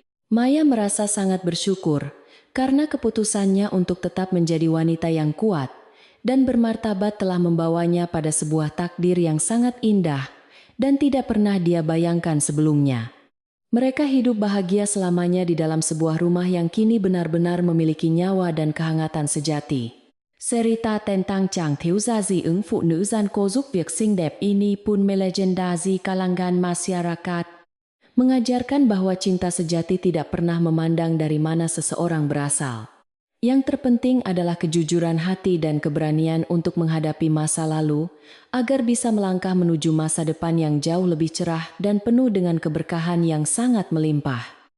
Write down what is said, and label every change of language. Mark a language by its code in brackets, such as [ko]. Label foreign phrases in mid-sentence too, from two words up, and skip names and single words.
[id] Maya merasa sangat bersyukur karena keputusannya untuk tetap menjadi wanita yang kuat dan bermartabat telah membawanya pada sebuah takdir yang sangat indah dan tidak pernah dia bayangkan sebelumnya. Mereka hidup bahagia selamanya di dalam sebuah rumah yang kini benar-benar memiliki nyawa dan kehangatan sejati. Cerita tentang Chàng Thiếu Gia Dị Ứng Phụ Nữ Gian Cô Giúp Việc Xinh Đẹp Ini Pun Melegenda Di Kalangan Masyarakat, mengajarkan bahwa cinta sejati tidak pernah memandang dari mana seseorang berasal. Yang terpenting adalah kejujuran hati dan keberanian untuk menghadapi masa lalu, agar bisa melangkah menuju masa depan yang jauh lebih cerah dan penuh dengan keberkahan yang sangat melimpah.